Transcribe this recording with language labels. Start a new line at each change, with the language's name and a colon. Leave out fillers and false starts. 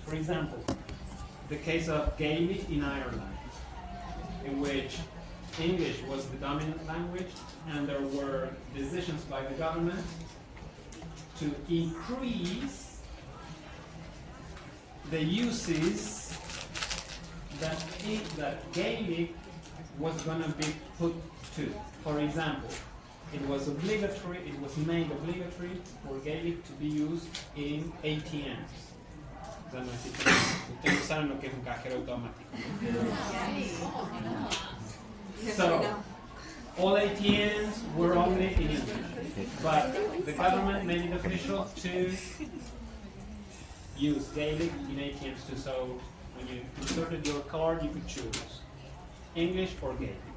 English: For example, the case of Gaelic in Ireland, in which English was the dominant language, and there were decisions by the government to increase the uses that Gaelic was going to be put to. For example, it was made obligatory for Gaelic to be used in ATMs.
Spanish: Ustedes saben lo que es un cajero automático.
English: So, all ATMs were only in English, but the government made it official to use Gaelic in ATMs too. So, when you inserted your card, you could choose English or Gaelic.